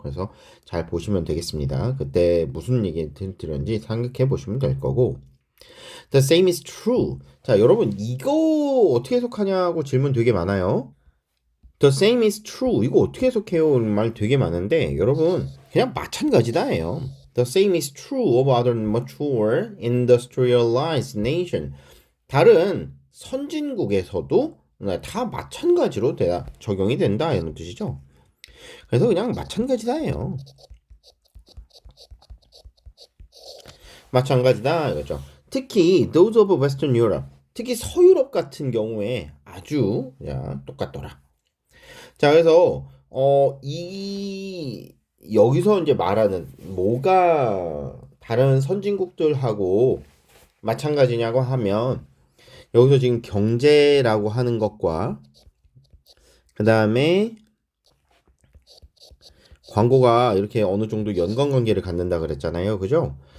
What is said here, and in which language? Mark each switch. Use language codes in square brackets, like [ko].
[ko] 그래서 잘 보시면 되겠습니다. 그때 무슨 얘기 드렸는지 생각해 보시면 될 거고 [en] The same is true. [ko] 자, 여러분 이거 어떻게 해석하냐고 질문 되게 많아요. [en] The same is true. [ko] 이거 어떻게 해석해요? 말 되게 많은데 여러분 그냥 마찬가지다예요. [en] The same is true of other mature industrialized nation. [ko] 다른 선진국에서도 다 마찬가지로 적용이 된다 이런 뜻이죠. 그래서 그냥 마찬가지다예요. 마찬가지다 이거죠. 특히 [en] those of Western Europe. [ko] 특히 서유럽 같은 경우에 아주 야, 똑같더라. 자, 그래서 이 여기서 이제 말하는 뭐가 다른 선진국들하고 마찬가지냐고 하면 여기서 지금 경제라고 하는 것과 그 다음에 광고가 이렇게 어느 정도 연관관계를 갖는다 그랬잖아요. 그죠?